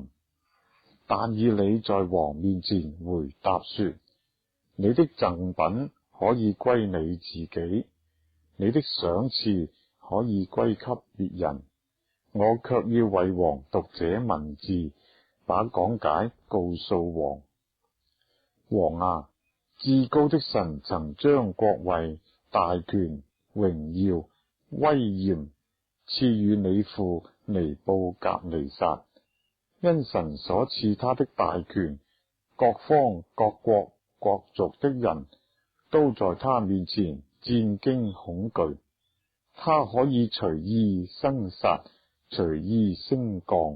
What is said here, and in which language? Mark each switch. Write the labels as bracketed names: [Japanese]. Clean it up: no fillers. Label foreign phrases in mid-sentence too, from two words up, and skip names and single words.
[Chinese] 但以理在王面前回答說：你的贈品可以歸你自己，你的賞賜可以歸給別人，我卻要為王讀這文字，把講解告訴王。王啊，至高的神曾將國位、大權、榮耀、威嚴賜予你父尼布甲尼撒，因神所賜他的大權，各方各國各族的人都在他面前戰驚恐懼。他可以隨意生殺，隨意升降，